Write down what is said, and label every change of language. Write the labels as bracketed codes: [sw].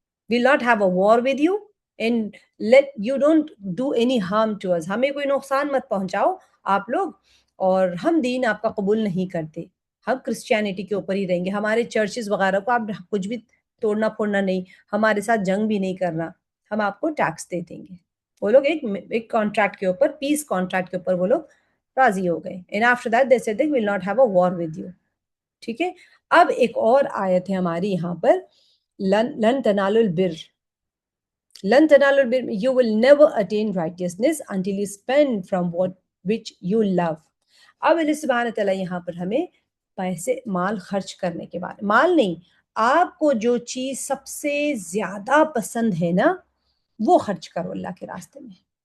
[en] we'll not have a war with you [ur] and you don't do any harm to us, ہمیں کوئی نقصان مت پہنچاؤ آپ لوگ, اور ہم دین آپ کا قبول نہیں کرتے, ہم کرسچینٹی کے اوپر ہی رہیں گے, ہمارے چرچز وغیرہ کو آپ کچھ بھی توڑنا پھوڑنا نہیں, ہمارے ساتھ جنگ بھی نہیں کرنا, ہم آپ کو ٹیکس دے دیں گے. وہ لوگ ایک کانٹریکٹ کے اوپر, پیس کانٹریکٹ کے اوپر وہ لوگ راضی ہو گئے. [en] And after that they said we'll not have a war with you. [ur] ٹھیک ہے. اب ایک اور آیت ہے ہماری یہاں پر, [ar] لن تنالوا البر, لن تنالوا البر, [en] you will never attain righteousness until you spend from what which you love. [ur] اب اللہ سبحانہ تعالیٰ یہاں پر ہمیں پیسے, مال خرچ کرنے کے بارے, مال نہیں, آپ کو جو چیز سب سے زیادہ پسند ہے نا وہ خرچ کرو اللہ کے راستے میں.